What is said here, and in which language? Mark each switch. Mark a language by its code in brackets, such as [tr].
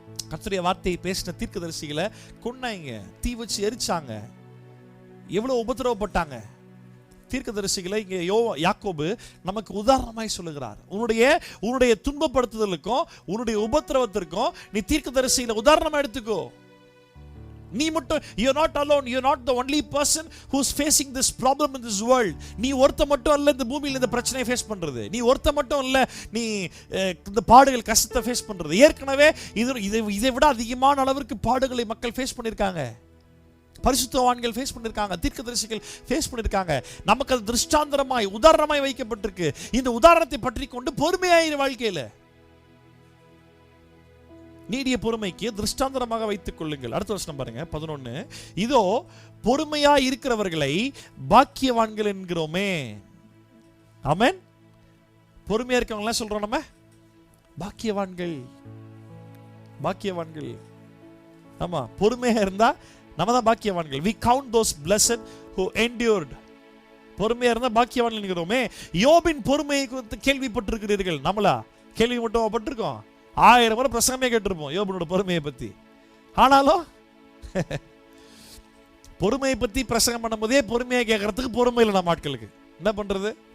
[ta] கர்த்தருடைய வார்த்தையை பேசின தீர்க்கதரிசிகளை கொன்னாங்க, தீ வச்சு எரிச்சாங்க, எவ்வளவு உபத்திரவப்பட்டாங்க. தீர்க்கதரிசிகளை இங்கே யாக்கோபு நமக்கு உதாரணமாய் சொல்லுகிறார். உன்னுடைய துன்பப்படுத்துதலுக்கும் உன்னுடைய உபத்திரவத்திற்கும் நீ தீர்க்கதரிசிகளை உதாரணமா எடுத்துக்கோ. நீ மட்டும், [en] you are not alone, you are not the only person who is facing this problem in this world. [ta] நீ ஒருத்த மட்டும் அல்ல இந்த பூமியில் இந்த பிரச்சனையை ஃபேஸ் பண்றது. நீ ஒருத்த மட்டும் இல்ல நீ இந்த பாடுகள் கஷ்டத்தை ஃபேஸ் பண்றது. ஏற்கனவே இதை விட அதிகமான அளவிற்கு பாடுகளை மக்கள் ஃபேஸ் பண்ணியிருக்காங்க. பரிசுத்தவான்கள் ஃபேஸ் பண்ணிருக்காங்க, தீர்க்கதரிசிகள் ஃபேஸ் பண்ணிருக்காங்க. நமக்கு அது திருஷ்டாந்தரமாய் உதாரணமாய் வைக்கப்பட்டிருக்கு. இந்த உதாரணத்தை பற்றி கொண்டு பொறுமையாயிரு வாழ்க்கையில. நீடிய பொறுமைக்கு திருஷ்டாந்தரமாக வைத்துக் கொள்ளுங்கள். அடுத்த வசனம் பாருங்க 11. இதோ பொறுமையாய் இருக்கிறவர்களை பாக்கியவான்கள் என்கிறோமே. ஆமென். பொறுமையா இருக்கவங்க எல்லாம் சொல்றோம் நம்ம பாக்கியவான்கள், பாக்கியவான்கள். ஆமா, பொறுமையா இருந்தா நம்ம தான் பாக்கியவான்கள். [en] we count those blessed who endured. [ta] பொறுமையா இருந்தா பாக்கியவான்கள் என்கிறோமே. யோபின் பொறுமையை குறித்து கேள்விப்பட்டிருக்கிறீர்கள். நம்மளா கேள்வி மட்டும் பட்டிருக்கோம்? 1000 முறை பிரசங்கமே கேட்டிருப்போம் யோபனோட பொறுமையை பத்தி. ஆனாலும் பொறுமையை பத்தி பிரசங்கம் பண்ணும்போதே பொறுமையை கேட்கறதுக்கு பொறுமை இல்லை நம்ம ஆட்களுக்கு. என்ன பண்றது?